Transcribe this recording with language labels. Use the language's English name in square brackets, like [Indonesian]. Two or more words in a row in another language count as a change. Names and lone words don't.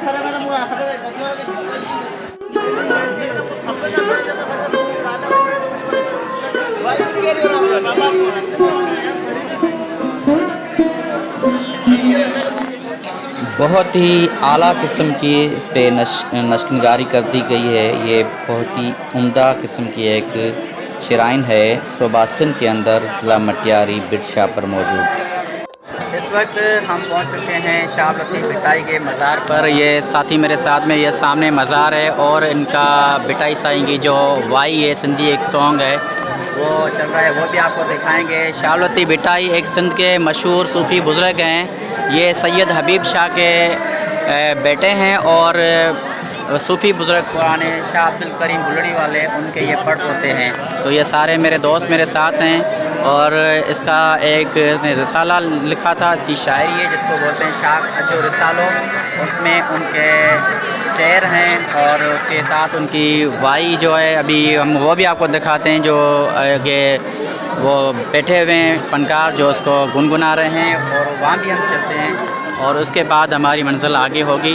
[Urdu] بہت ہی اعلیٰ قسم کی اس پہ نقش نگاری کر دی گئی ہے. یہ بہت ہی عمدہ قسم کی ایک شرائن ہے صوبہ سندھ کے اندر ضلع مٹیاری بیٹ شاہ پر موجود. اس وقت ہم پہنچ چکے ہیں شاہ عبداللطیف بھٹائی کے مزار پر. یہ ساتھی میرے ساتھ میں، یہ سامنے مزار ہے اور ان کا بھٹائی سائیں کی جو وائی ہے سندھی ایک سونگ ہے وہ چل رہا ہے، وہ بھی آپ کو دکھائیں گے. شاہ عبداللطیف بھٹائی ایک سندھ کے مشہور صوفی بزرگ ہیں. یہ سید حبیب شاہ کے بیٹے ہیں اور صوفی بزرگ پرانے شاہ عبدالکریم بلڑی والے ان کے یہ پٹ ہوتے ہیں. تو یہ سارے میرے دوست میرے ساتھ ہیں اور اس کا ایک رسالہ لکھا تھا، اس کی شاعری ہے جس کو بولتے ہیں شاہ اشو رسالو، اس میں ان کے شعر ہیں اور اس کے ساتھ ان کی وائی جو ہے ابھی ہم وہ بھی آپ کو دکھاتے ہیں، جو یہ وہ بیٹھے ہوئے ہیں فنکار جو اس کو گنگنا رہے ہیں اور وہاں بھی ہم چلتے ہیں اور اس کے بعد ہماری منزل آگے ہوگی.